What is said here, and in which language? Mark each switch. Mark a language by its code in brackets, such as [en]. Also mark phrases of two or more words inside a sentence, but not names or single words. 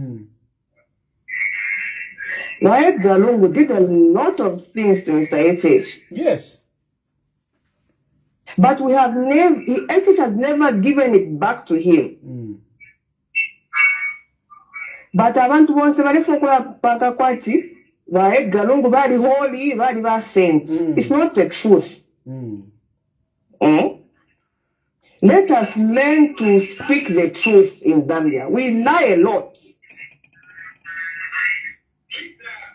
[en] Now, Edgar Lungu did a lot of things to Mr. H.H. Yes. But we have never, H.H. has never given it back to him. [bem] But abantu bonse balifukula paka kwati ba Edgar Lungu bali holy bali ba saints. [en] It's not the truth. Let us learn to speak the truth in Zambia. We lie a lot.